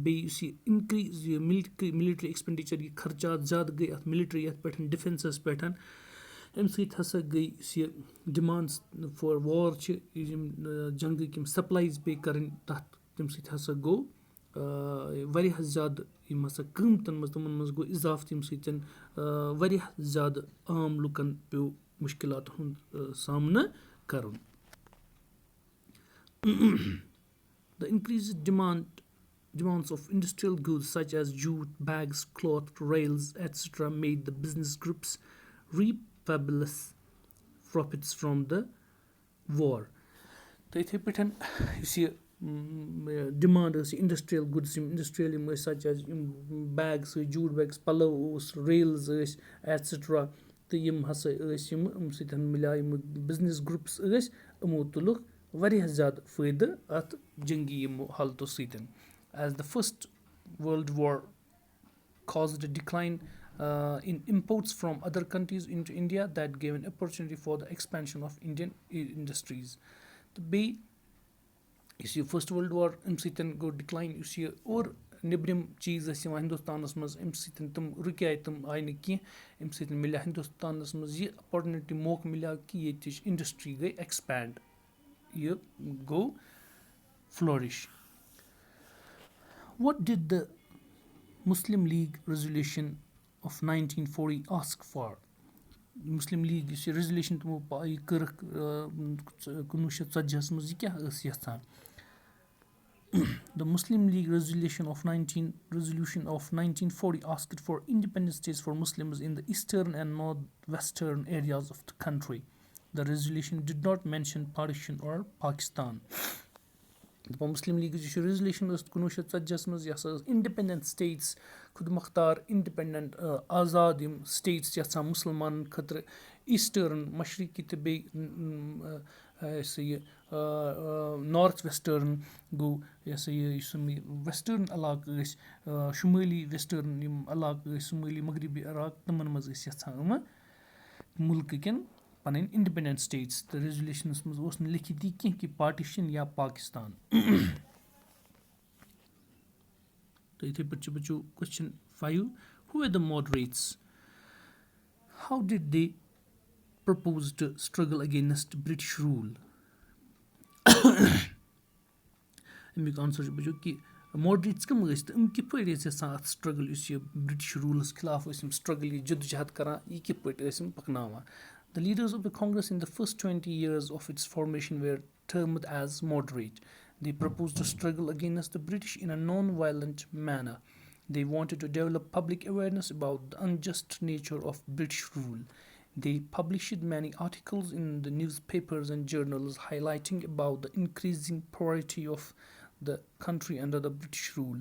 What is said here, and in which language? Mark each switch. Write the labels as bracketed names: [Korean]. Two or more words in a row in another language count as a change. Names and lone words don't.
[Kashmiri] بیٚیہِ یُس یہِ اِنکریٖز یہِ [English] military expenditure [Kashmiri] یہِ خرچات زیادٕ گٔے اَتھ مِلٹری یَتھ پٮ۪ٹھ ڈِفینسَس پٮ۪ٹھ اَمہِ سۭتۍ ہسا گٔے یُس یہِ [English] demands for war [Kashmiri] چھِ یِم جنٛگٕکۍ یِم سَپلایز پے کَرٕنۍ تَتھ تَمہِ سۭتۍ ہسا گوٚو واریاہ زیادٕ یِم ہسا قۭمتَن منٛز تِمن منٛز گوٚو اِضافہٕ تَمہِ سۭتۍ واریاہ زیادٕ عام لُکن پیوٚو مُشکِلاتن ہُنٛد سامنہٕ کَرُن. [English] The increased demands of industrial goods such as jute, bags, cloth, rails, etc. made the business groups reap fabulous profits from the war. [Kashmiri] تہٕ یِتھٕے پٲٹھۍ یُس یہِ ڈِمانڈ ٲس یہِ [English] industrial goods [Kashmiri] یِم اِنڈسٹریل یِم ٲسۍ [English] such as [Kashmiri] یِم بیگٕس ٲسۍ [English] jute bags [Kashmiri] پَلو اوس ریلٕز ٲسۍ ایٹسِٹرا تہٕ یِم ہسا ٲسۍ یِمہٕ سۭتۍ مِلیو یِم [English] business groups [Kashmiri] ٲسۍ یِمو تُلُکھ واریاہ زیادٕ فٲیدٕ اَتھ جنٛگی یِمو حالتو سۭتۍ. [English] As the First World War caused a decline in imports from other countries into India that gave an opportunity for the expansion of Indian industries. [Kashmiri] تہٕ بیٚیہِ یُس یہِ فٔسٹ وٲرلڈ وار اَمہِ سۭتۍ گوٚو ڈِکلاین یُس یہِ اور نیٚبرِم چیٖز ٲسۍ یِوان ہِندوستانَس منٛز اَمہِ سۭتۍ تِم رُکے تِم آیہِ نہٕ کینٛہہ اَمہِ سۭتۍ مِلیو ہِندوستانَس منٛز یہِ اپارچُنِٹی موقعہٕ مِلیو کہِ ییٚتِچ اِنڈسٹری گٔے ایٚکٕسپینڈ یہِ گوٚو فلورِش. [English] What did the Muslim League resolution of 1940 ask for? [Kashmiri] Muslim League یُس یہِ ریزولیوشن تِمو کٔرٕکھ 1940 منٛز یہِ کیاہ ٲس یَژھان. [English] The Muslim League resolution of 1940 asked for independent states for Muslims in the eastern and northwestern areas of the country. The resolution did not mention partition or Pakistan. [Kashmiri] مسلم لیٖگٕچ یُس یہِ ریزولیوشن ٲس 1940 منٛز یہِ ہسا ٲس [English] independent states [Kashmiri] خُد مۄختار اِنڈِپینڈنٹ آزاد یِم سٹیٹٕس یَژھان مُسلمانن خٲطرٕ ایٖسٹٲرٕن مشرقی تہٕ بیٚیہِ یہِ ہسا یہِ [English] north western [Kashmiri] گوٚو یہِ ہسا یہِ یُس ویسٹٲرٕن علاقہٕ ٲسۍ شُمٲلی ویسٹٲرٕن یِم علاقہٕ ٲسۍ شُمٲلی مغربی علاقہٕ تِمن منٛز ٲسۍ یَژھان یِمہٕ مُلکہٕ کٮ۪ن پَنٕنۍ [English] independent states [Kashmiri] تہٕ ریزولیوشنَس منٛز اوس نہٕ لیکھِتھ یہِ کینٛہہ کہِ پاٹِشن یا پاکِستان. تہٕ یِتھٕے پٲٹھۍ چھُ بَچو کوسچن 5 [English] Who were the moderates? How did they propose to struggle against British rule? [Kashmiri] اَمیُک آنسر چھُ بَچو کہِ ماڈریٹٕس کٕم ٲسۍ تہٕ یِم کِتھ پٲٹھۍ ٲسۍ یَژھان اَتھ سٹرگٕل یُس یہِ برٛٹِش روٗلَس خِلاف ٲسۍ یِم سٹرگٕل یہِ جدوجہد کَران یہِ کِتھ پٲٹھۍ ٲسۍ یِم پَکناوان. [English] The leaders of the Congress in the first 20 years of its formation were termed as moderate. They proposed to struggle against the British in a non-violent manner. They wanted to develop public awareness about the unjust nature of British rule. They published many articles in the newspapers and journals highlighting about the increasing poverty of the country under the British rule.